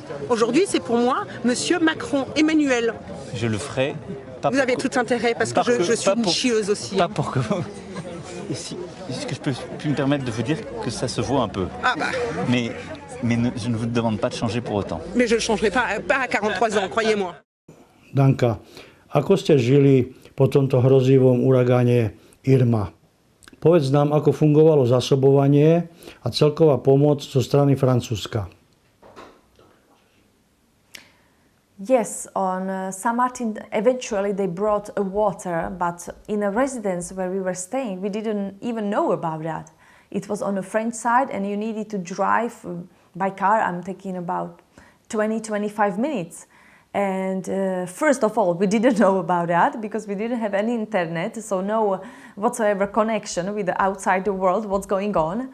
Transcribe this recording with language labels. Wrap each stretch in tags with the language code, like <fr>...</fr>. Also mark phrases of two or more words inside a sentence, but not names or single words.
<fr>Aujourd'hui, c'est pour moi monsieur Macron, Emmanuel. Je le ferai. Vous avez tout intérêt, parce que je suis une chieuse aussi. Pas pour que vous... Est-ce que je peux me permettre de vous dire que ça se voit un peu? Ah bah. Mais je ne vous demande pas de changer pour autant. Mais je ne changerai pas à 43 ans, croyez-moi.</fr> <sk>Danka, ako ste žili po tomto hrozivom uragáne Irma? Povedz nám, ako fungovalo zásobovanie a celková pomoc zo strany Francúzska.</sk> <en>Yes, on St. Martin, eventually they brought water, but in a residence where we were staying, we didn't even know about that. It was on the French side, and you needed to drive by car. I'm taking about 20-25 minutes. And first of all, we didn't know about that because we didn't have any internet, so no whatsoever connection with the outside the world, what's going on.</en>